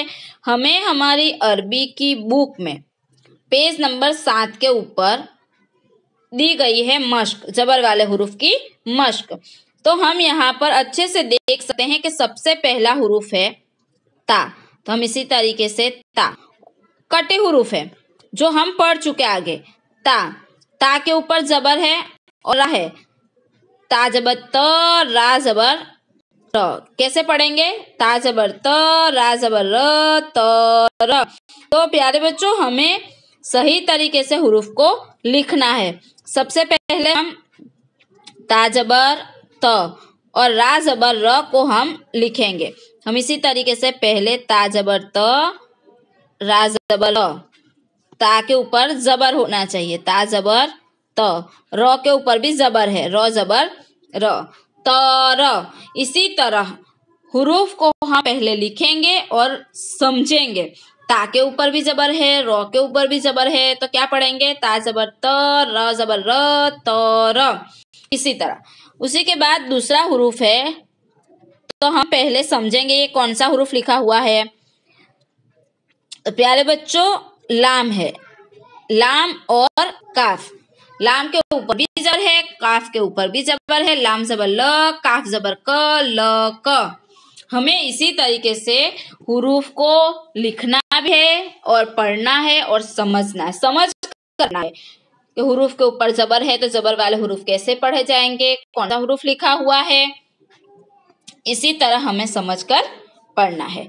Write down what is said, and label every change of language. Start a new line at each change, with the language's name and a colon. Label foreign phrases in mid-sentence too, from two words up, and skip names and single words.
Hindi: हमें हमारी अरबी की बुक में पेज नंबर 7 के ऊपर दी गई है मश्क, जबर वाले हुरूफ की मश्क। तो हम यहाँ पर अच्छे से देख सकते हैं कि सबसे पहला हुरूफ है ता। तो हम इसी तरीके से ता कटे हुरूफ है जो हम पढ़ चुके आगे। ता के ऊपर जबर है और रा है। ता जबर त, रा जबर र। कैसे पढ़ेंगे? ता जबर त, रा जबर र, त र। तो प्यारे बच्चों, हमें सही तरीके से हुरूफ को लिखना है। सबसे पहले हम ता जबर त और रा जबर र को हम लिखेंगे। हम इसी तरीके से पहले ता जबर त, रा जबर र। ता के ऊपर जबर होना चाहिए, ता जबर त। र के ऊपर भी जबर है, र जबर र, त र। इसी तरह हुरूफ को हम पहले लिखेंगे और समझेंगे। ता के ऊपर भी जबर है, र के ऊपर भी जबर है, तो क्या पढ़ेंगे? ता जबर त, र जबर र, त र। इसी तरह उसी के बाद दूसरा हुरूफ है, तो हम पहले समझेंगे ये कौन सा हुरूफ लिखा हुआ है। प्यारे बच्चों, लाम है। लाम और काफ। लाम के ऊपर भी जबर है, काफ के ऊपर भी जबर है। लाम जबर ल, काफ जबर क, ल क। हमें इसी तरीके से हुरूफ को लिखना भी है और पढ़ना है और समझना है, समझ करना है कि हुरूफ के ऊपर जबर है तो जबर वाले हुरूफ कैसे पढ़े जाएंगे, कौन सा हुरूफ लिखा हुआ है, इसी तरह हमें समझकर पढ़ना है।